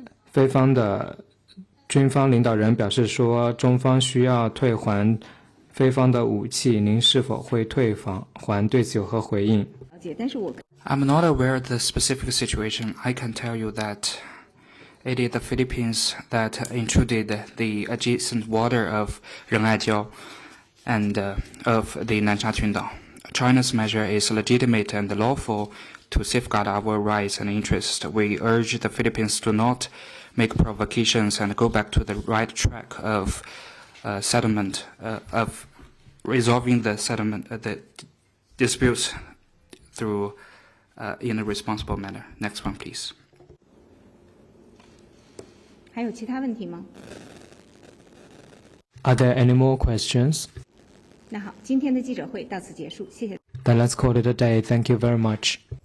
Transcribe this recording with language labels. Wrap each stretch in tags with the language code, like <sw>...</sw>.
<zh>菲方的军方领导人表示说，中方需要退还菲方的武器，您是否会退还？对此有何回应？了解，但是我</zh> <en>I'm not aware of the specific situation. I can tell you that it is the Philippines that intruded the adjacent water of Rengaijiao and of the Nansha Qundao. China's measure is legitimate and lawful to safeguard our rights and interests. We urge the Philippines to not make provocations and go back to the right track of settlement, of resolving the settlement, the disputes through in a responsible manner. Next one, please.</en> <zh>还有其他问题吗？</zh> <en>Are there any more questions?</en> <zh>那好，今天的记者会到此结束，谢谢。</zh> <en>Then let's call it a day. Thank you very much.</en>